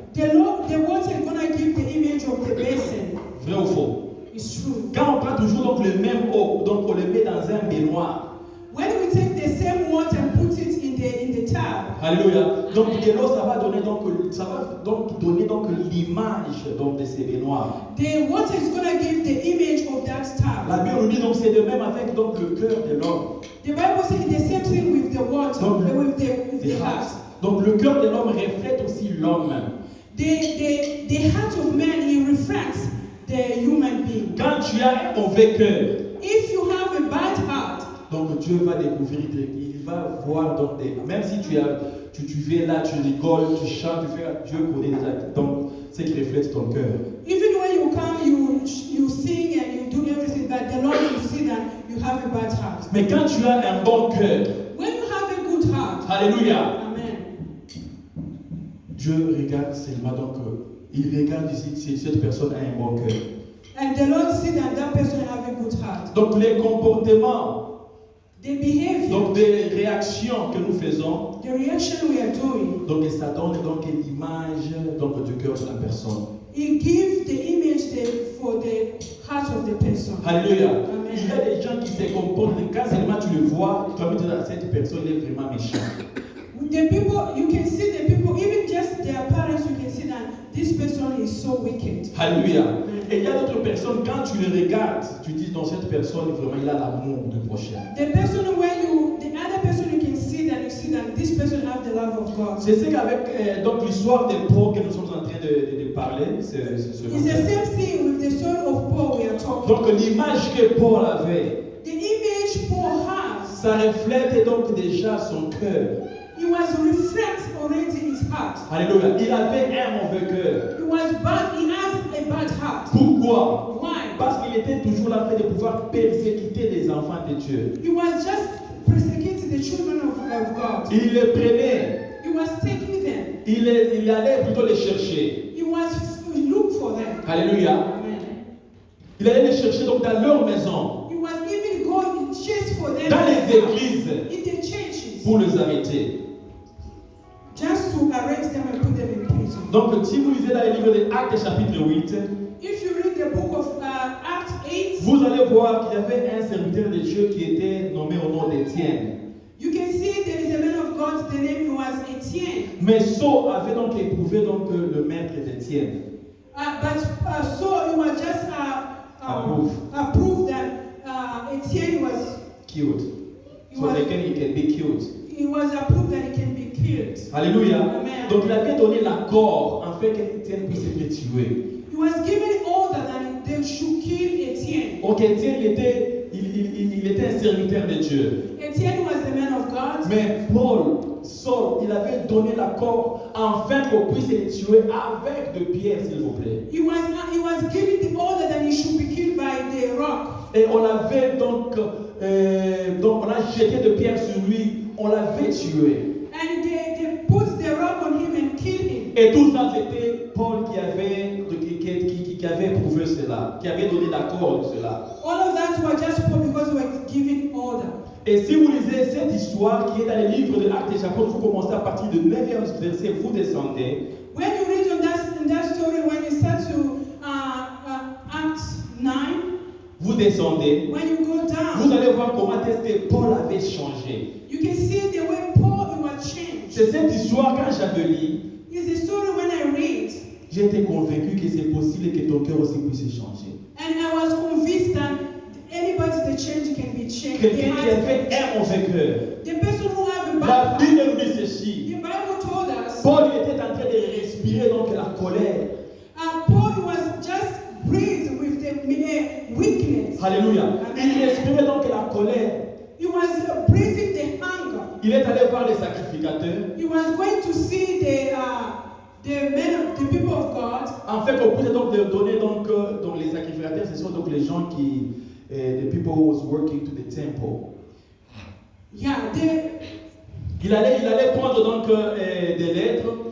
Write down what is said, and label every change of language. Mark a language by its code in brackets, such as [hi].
[en] the water is going to give the image of the basin. [fr] Vrai ou faux? [en] It's true. [fr] Quand on prend toujours donc le même eau, donc on le met dans un baignoire. [en] When we take the same water and put it in the tub, [fr] Alléluia. Donc de l'eau, ça va donner donc l'image donc de ces baignoires. [en] the water is going to give the image of that [fr] La [en] tub. [fr] Bible nous dit donc c'est de même avec donc le cœur de l'homme. [en] The Bible says the same thing with the water, [fr] Donc, [en] with the heart. [fr] Donc le cœur de l'homme reflète aussi l'homme. [en] The heart of man, it reflects the human being. [fr] Quand tu as un mauvais cœur, [en] If you have a bad heart, [fr] donc Dieu va découvrir, il va voir donc même si tu viens là, tu rigoles, tu chantes, tu fais, Dieu connaît déjà donc ce qui reflète ton cœur. [en] even when you come, you sing and you do everything, but the Lord will see that you have a bad heart. [fr] Mais quand tu as un bon cœur, [en] When you have a good heart, [fr] alléluia, amen, Dieu regarde seulement donc il regarde ici si cette personne a un bon cœur. [en] and the Lord see that that person have a good heart. [fr] Donc les comportements, [en] The behavior, [fr] donc des réactions que nous faisons, [en] the reaction we are doing, [fr] donc ça donne donc l'image donc du cœur de la personne. [en] it gives the image for the heart of the person. [fr] Alléluia. Amen. Il y a des gens qui se comportent, quand seulement tu le vois, tu vas me dire cette personne est vraiment méchante. [en] The people, you can see the people, even just their parents, you can see that this person is so wicked. [fr] Alléluia. Et il y a d'autres personnes, quand tu les regardes, tu dis dans cette personne, vraiment, il a l'amour du prochain. [en] The person the other person you can see that this person have the love of God. [fr] C'est ce qu'avec donc l'histoire de Paul que nous sommes en train de parler. [en] It's the same thing with the story of Paul we are talking. [fr] Donc l'image que Paul avait, [en] The image Paul has, [fr] ça reflète donc déjà son cœur. [en] it was reflect already his heart. [fr] Alléluia. Il avait un mauvais cœur. [en] He was bad, he has a bad heart. [fr] Pourquoi? [en] Why? [fr] Parce qu'il était toujours là fait de pouvoir persécuter les enfants de Dieu. [en] He was just persecuting the children of God. [fr] Il les prenait. [en] He was taking them. [fr] Il allait plutôt les chercher. [en] He was look for them. [fr] Alléluia. Amen. Il allait les chercher donc dans leur maison, [en] He was even going chase for them [fr] dans les églises, [en] in the churches, [fr] pour les arrêter. [en] just to arrest them and put them in prison. [fr] Donc, si vous lisez dans le livre des Actes, chapitre 8, [en] If you read the book of Acts 8, [fr] vous allez voir qu'il y avait un serviteur de Dieu qui était nommé au nom d'Étienne. [en] you can see there is a man of God, the name was Etienne. [fr] Mais Saul avait donc éprouvé donc le maître d'Étienne. [en] But so it was just approved that Etienne was Killed. So they can be killed. it was approved that he can be killed. [fr] Alléluia. Amen. Donc il avait donné l'accord en fait qu'Étienne puisse être tué. [en] He was given order that they should kill Etienne. [fr] Donc Étienne il était un serviteur de Dieu. [en] Etienne was the man of God. [fr] Mais Saul, il avait donné l'accord afin qu'on puisse les tuer avec de pierres, s'il vous plaît. [en] He was given the order that he should be killed by the rock. [fr] Et on l'avait donc on a jeté de pierres sur lui, on l'avait tué. [en] And they put the rock on him and killed him. [fr] Et tout ça, c'était Paul qui avait prouvé cela, qui avait donné l'accord de cela. [en] All of that was just because we were given order. [fr] Et si vous lisez cette histoire qui est dans les livres de Actes des Apôtres, vous commencez à partir du 9e verset, vous descendez. [en] When you read in that story, when you start to Acts 9, [fr] vous descendez, [en] when you go down, [fr] vous allez voir comment est-ce que Paul avait changé. [en] you can see the way Paul was changed. [fr] C'est cette histoire, quand j'avais lu, [en] It's the story when I read, [fr] j'ai été convaincu que c'est possible que ton cœur aussi puisse changer. [en] and I was convinced that anybody the change can be changed. [fr] Quelqu'un qui avait un mauvais cœur. [en] The person who have a [fr] La [en] bad [fr] Bible [en] heart, [fr] nous dit ceci. [en] the Bible told us, [fr] Paul il était en train de respirer donc la colère. [en] Paul was just breathed with the weakness. [fr] Alléluia. Il respirait donc la colère. [en] He was breathing the hunger. [fr] Il est allé voir les sacrificateurs. [en] He was going to see the people of God. [fr] En fait, on pouvait donc donner donc les sacrificateurs, ce sont donc les gens qui, [en] the people who was working to the temple. Yeah, [fr] Il allait prendre donc des lettres